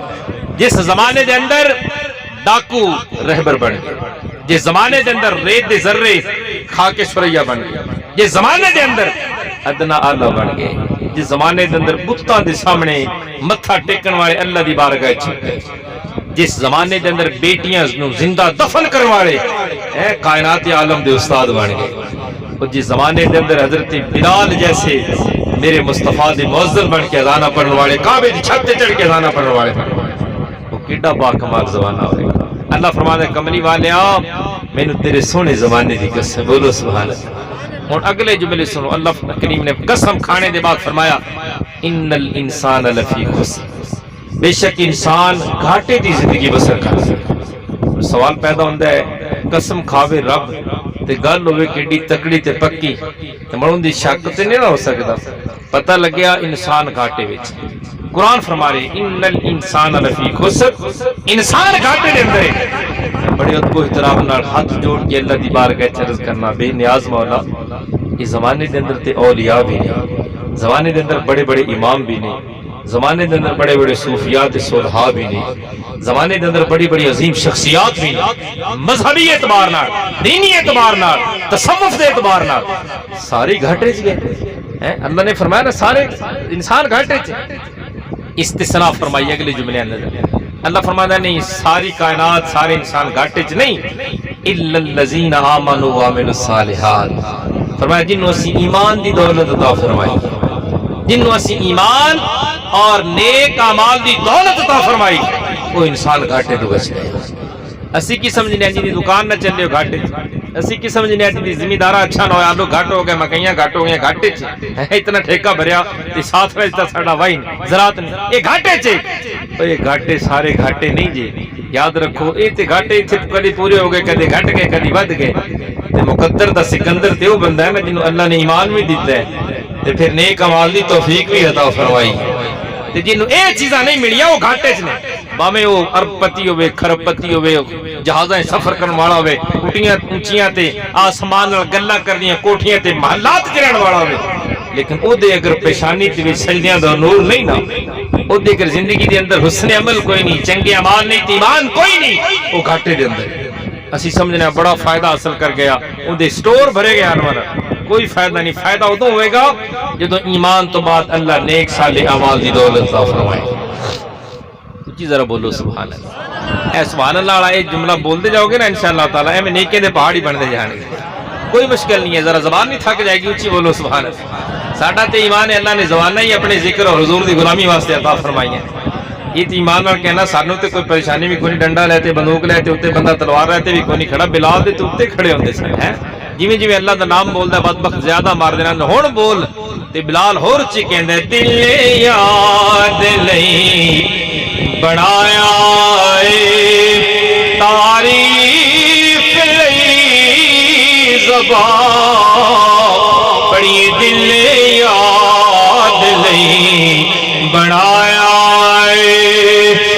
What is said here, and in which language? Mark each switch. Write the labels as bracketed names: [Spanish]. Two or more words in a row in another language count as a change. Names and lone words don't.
[Punjabi] جس زمانے دے اندر ڈاکو رہبر بن گئے، جس زمانے دے اندر ریت دے ذرے کھا کے سوریا بن گئے، جس زمانے دے اندر ادنا آلہ بن گئے، جس زمانے دے اندر بتاں دے سامنے متھا ٹیکن والے اللہ دی بارگاہ چ گئے، جس زمانے دے اندر بیٹیاں نو زندہ دفن کرنے والے کائنات عالم دے استاد بن گئے، اور جس زمانے دے اندر حضرت بلال جیسے میرے مصطفیٰ دے مؤذن بن کے اذان پڑھنے والے، کعبے دی چھت تے چڑھ کے اذان پڑھنے والے، وہ کیڈا باکمال زمانہ ہوئے گا. اللہ فرماتا ہے کملی والیا مینوں تیرے سونے زمانے دی قسم. [Arabic] بولو سبحان اللہ. [Punjabi] اور اگلے جملے سنو، اللہ کریم نے قسم کھانے دے بعد فرمایا [Arabic] ان الانسان لفی خسر، [Punjabi] بے شک انسان گھاٹے دی زندگی بسر کر۔ سوال پیدا ہوتا ہے قسم کھاوے رب تے گل ہوئے کیڈی تکڑی تے پکی تے مڑوں دی شک تے نہیں ہو سکدا، پتہ لگیا انسان گھاٹے وچ۔ قرآن فرما رہے [Arabic] ان الانسان لفی خسر، [Punjabi] انسان گھاٹے دے اندر ہے۔ بڑے ادب و احترام نال ہاتھ جوڑ کے اللہ دی بارگاہ عرض کرنا، بے نیاز مولا اس زمانے دے اندر تے اولیاء بھی نہیں، زمانے دے اندر بڑے بڑے امام بھی نہیں، زمانے دے اندر بڑے بڑے صوفیاء تے صلحاء بھی نہیں، زمانے دے اندر بڑی بڑی عظیم شخصیات بھی نہیں، مذہبی اعتبار نال، دینی اعتبار نال، تصوف دے اعتبار نال ساری گھاٹے چ گئے۔ اللہ نے فرمایا نا سارے انسان گھاٹے چ۔ استثناء فرمائی اگلے جملے اندر اللہ فرماتا نہیں ساری کائنات سارے انسان گھاٹے چ نہیں، [Arabic] الا الذین آمنوا وعملوا الصالحات، [Punjabi] فرمایا جنہوں اسی ایمان دی دولت عطا فرمائی، جنہوں اسی ایمان اور نیک اعمال دی دولت عطا فرمائی، وہ انسان گھاٹے تو بچ گئے۔ اسی کی سمجھنے جی دی دکان نہ چلے گھاٹے، اسی کی سمجھنے جی دی زمیندارہ اچھا نہ ہویا، آلو گھاٹ ہو گئے، مکئیاں گھاٹ ہو گئے، گھاٹے چ اتنا ٹھیکہ بھریا تے ساتھ رہتا ساڈا وائی زراعت نہیں، یہ گھاٹے چ۔ یہ گھاٹے سارے گھاٹے نہیں جی، یاد رکھو یہ تے گھاٹے اتنے کدی پورے ہو گئے، کدی گھٹ گئے، کدی ود گئے۔ تے مقدر دا سکندر تے وہ بندہ ہے نا جنہوں اللہ نے ایمان بھی دیتا ہے تے پھر نیک اعمال دی توفیق بھی عطا فرمائی، تے جنہوں اے چیزاں نہیں ملیاں وہ گھاٹے چ نے، باویں وہ ارب پتی ہوئے، کھرب پتی ہوئے، جہازاں سفر کرن والا ہوئے، اٹھیاں اونچیاں تے آسمان نال گلاں کردیاں کوٹھیاں تے محلات چ رہن والا ہوئے، لیکن او دے اگر پیشانی تے سجدیاں دا نور نہیں نا، او دے اگر زندگی دے اندر حسن عمل کوئی نہیں، چنگے اعمال نہیں، ایمان کوئی نہیں، وہ گھاٹے دے اندر اسی سمجھنا بڑا فائدہ حاصل کر گیا، ان دے سٹور بھرے گئے انور، کوئی فائدہ نہیں۔ فائدہ ادوں ہوئے گا جدوں ایمان تو بعد اللہ نیک صالح اعمال دی دولت عطا فرمائے۔ جی ذرا بولو [Arabic] سبحان اللہ۔ [Punjabi] اے [Arabic] سبحان اللہ [Punjabi] والا یہ جملہ بولتے جاؤ گے نا [Arabic] انشاءاللہ تعالی [Punjabi] اے میں نیکے دے پہاڑ ہی بنتے جان گے، کوئی مشکل نہیں ہے، ذرا زبان نہیں تھک جائے گی، اچھی بولو [Arabic] سبحان اللہ۔ [Punjabi] ساڈا تے ایمان ہے اللہ نے زبانہ ہی اپنے ذکر اور حضور دی غلامی واسطے عطا فرمائی ہیں۔ یہ تے ایمان نال کہنا سانوں تے کوئی پریشانی بھی کوئی، ڈنڈا لیتے بندوق لیتے اتنے بندہ تلوار لیتے بھی کوئی نہیں کھڑا، بلال دے تے اتنے کھڑے ہوندے سن ہیں، جویں جویں اللہ دا نام بولدا بدبخت زیادہ مار دینا، ہن بول تے بلال ہور چ کہندا دل یاد لئی بنایا اے تعریف لئی زبان، پڑھیے دل یاد لئی بنایا اے